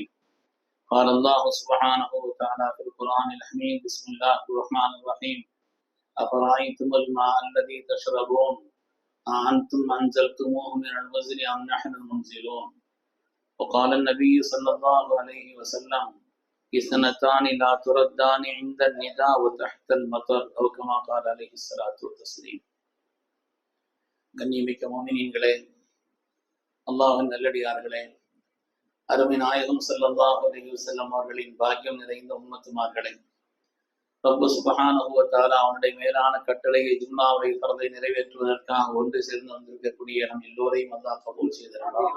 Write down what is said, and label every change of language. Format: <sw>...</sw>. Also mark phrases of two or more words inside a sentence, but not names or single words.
<ar>قال الله سبحانه وتعالى في القرآن الحميد بسم الله الرحمن الرحيم أفرأيتم الماء الذي تشربون أأنتم أنزلتموه من المزن أم نحن المنزلون. وقال النبي صلى الله عليه وسلم اثنتان لا تردان عند النداء وتحت المطر أو كما قال عليه الصلاة والتسليم.</ar> <ta>கண்ணியமிக்க முஃமினீன்களே, அல்லாஹ்வின் நல்லடியார்களே, அருமை நாயகம்</ta> <ar>صلى الله عليه وسلم</ar> <ta>அவர்களின் பாக்கியம் நிறைந்த உம்மத்துமார்களே,</ta> <ar>رب سبحانه وتعالى</ar> <ta>அவனுடைய மேலான கட்டளையை ஜும்மாவுடைய ஃபர்தை நிறைவேற்றுவதற்காக ஒன்று சேர்ந்து வந்திருக்கக்கூடிய நம் எல்லோரையும் அல்லாஹ் கபூல் செய்திருக்கிறான்.</ta>